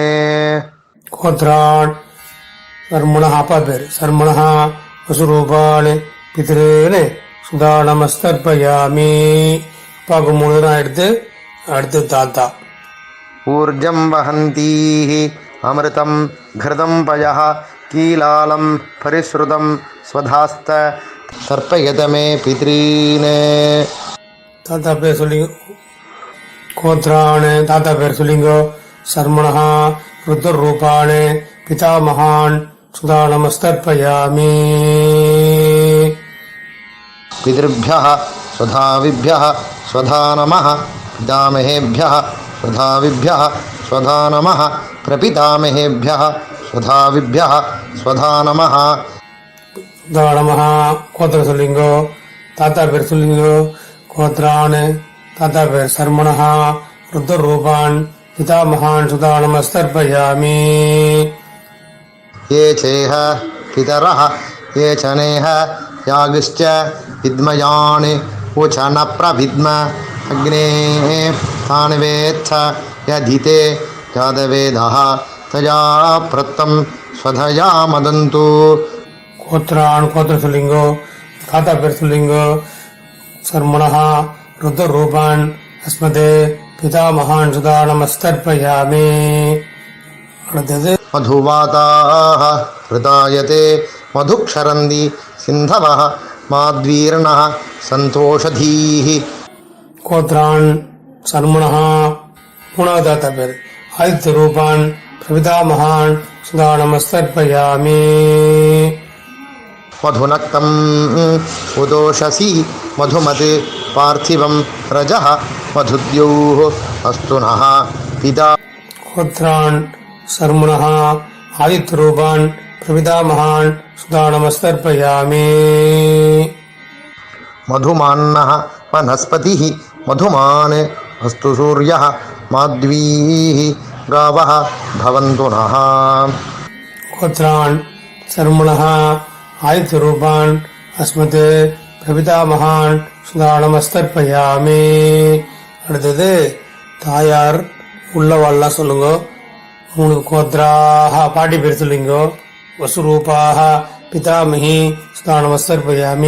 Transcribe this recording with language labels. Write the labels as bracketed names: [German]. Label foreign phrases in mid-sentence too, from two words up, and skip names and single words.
[Sanskrit] गोत्रान् शर्मणा [Tamil] அப்பா பேர். [Sanskrit] शर्मणा वसुरूपान् पितॄन् स्वधानमस्तर्पयामि. [Tamil] அப்பாவுக்கு 3 தரம் எடுத்து அடுத்து தாத்தா. [Sanskrit] ऊर्जं वहन्तीः अमृतम् घृतं पयः कीलालं परिश्रुतं स्वधास्त तर्पयत मे पितॄन्. [Tamil] தாத்தா பேர் சொல்லிங்க. கோத்ரான் தாத்தா பேர் சொல்லிங்கோ. [Sanskrit] शर्मणा रुद्ररूपान् पितामहान् स्वधा नमस्तर्पयामि. पितृभ्यः स्वधाविभ्यः स्वधा नमः. पितामहेभ्यः स्वधाविभ्यः स्वधा नमः. प्रपितामहेभ्यः स्वधाविभ्यः स्वधा नमः. स्वधा नमः. [Tamil] கோத்திர சொல்லிங்கோ. தாத்தா பேர் சொல்லிங்கோ. கோத்ரான் தாத்தா பேர். [Sanskrit] शर्मणा रुद्ररूपान् पितामहान् स्वधा नमस्तर्पयामि. ये चेह पितरः ये च नेह यागिश्च विद्मयान् उच न प्रविद्म अग्नेः तान् वेत्थ यधिते यादवेदः तया प्रत्तं स्वधया मदन्तु. [Tamil] கோத்ரான் கோத்திர சொல்லிங்கோ. தாத்தா பேர் சொல்லிங்கோ. [Sanskrit] शर्मणा रुद्ररूपान् अस्मत् पितामहान् स्वधा नमस्तर्पयामि. [Tamil] அடுத்தது [Sanskrit] मधुवाताः हृदायते मधुक्षरन्ति सिन्धवः माद्वीर्णः सन्तोषधीः. गोत्रान् शर्मणा [Tamil] 3வது தாத்தா பேர். [Sanskrit] आदित्य रूपान् प्रपितामहान् स्वधा नमस्तर्पयामि. मधुनक्तम् उदोषसि मधुमत् पार्थिवं रजः मधुद्योः अस्तु नः पिता. गोत्रान् शर्मणा आदित्य रूपान् प्रपितामहान् स्वधा नमस्तर्पयामि. मधुमान्नः वनस्पतिः मधुमान् अस्तु सूर्यः माध्वीः गावः भवन्तु नः. गोत्रान् शर्मणा आदित्य रूपान् अस्मत् प्रपितामहान् स्वधा नमस्तर्पयामि. [Tamil] அடுத்தது தாயார் உள்ளவாள்லாம் சொல்லுங்க. 3 கோத்ராக பாட்டி பேர் சொல்லிங்கோ. [Sanskrit] वसुरूपाः पितामही स्वधा नमस्तर्पयामि.